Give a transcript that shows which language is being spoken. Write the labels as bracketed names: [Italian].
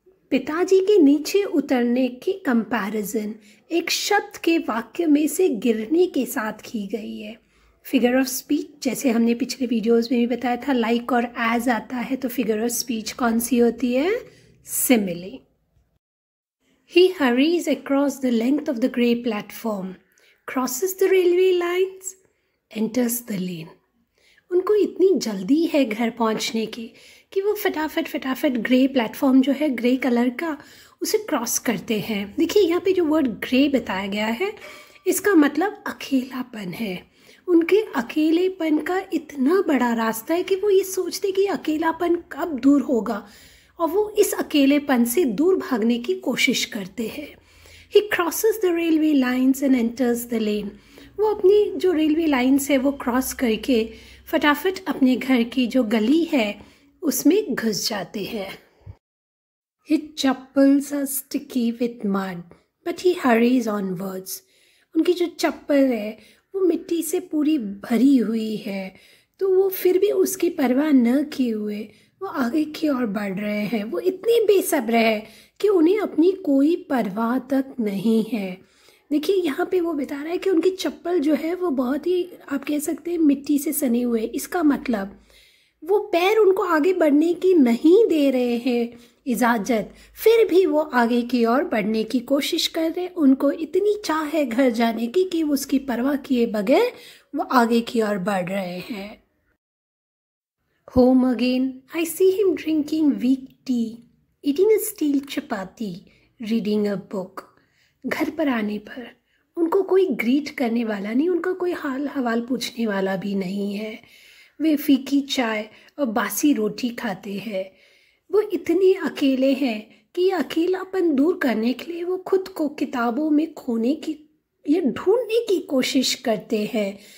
[Hindi] पिताजी के नीचे उतरने की कंपैरिजन एक शब्द के वाक्य में से गिरने के साथ की गई है। फिगर ऑफ स्पीच, जैसे हमने पिछले वीडियोस में भी बताया था, लाइक और एज आता है, तो फिगर ऑफ स्पीच कौन सी होती है? [English] Simile. He hurries across the length of the grey platform, crosses the railway lines, enters the lane. [Hindi] उनको इतनी जल्दी है घर पहुंचने की कि वो फटाफट ग्रे प्लेटफॉर्म जो है ग्रे कलर का, उसे क्रॉस करते हैं। देखिए यहाँ पे जो वर्ड ग्रे बताया गया है, इसका मतलब अकेलापन है। उनके अकेलेपन का इतना बड़ा रास्ता है कि वो ये सोचते कि अकेलापन कब दूर होगा, और वो इस अकेलेपन से दूर भागने की कोशिश करते हैं। [English] He crosses the railway lines and enters the lane. [Hindi] वो अपनी जो रेलवे लाइन्स है वो क्रॉस करके फटाफट अपने घर की जो गली है उसमें घुस जाते हैं। [English] His chappals are sticky with mud, but he hurries onwards. [Hindi] उनकी जो चप्पल है वो मिट्टी से पूरी भरी हुई है, तो वो फिर भी उसकी परवाह न किए हुए वो आगे की ओर बढ़ रहे हैं। वो इतने बेसब्र है कि उन्हें अपनी कोई परवाह तक नहीं है। देखिए यहाँ पे वो बता रहा है कि उनकी चप्पल जो है वो बहुत ही, आप कह सकते हैं, मिट्टी से सने हुए। इसका मतलब वो पैर उनको आगे बढ़ने की नहीं दे रहे हैं इजाज़त, फिर भी वो आगे की ओर बढ़ने की कोशिश कर रहे हैं। उनको इतनी चाह है घर जाने की कि वो उसकी परवाह किए बगैर वो आगे की ओर बढ़ रहे हैं। [English] Home again, I see him drinking weak tea, eating a steel chapati, reading a book. [Hindi] घर पर आने पर उनको कोई ग्रीट करने वाला नहीं, उनका कोई हाल हवाल पूछने वाला भी नहीं है। वे फीकी चाय और बासी रोटी खाते हैं। वो इतने अकेले हैं कि ये अकेलापन दूर करने के लिए वो खुद को किताबों में खोने की या ढूंढने की कोशिश करते हैं।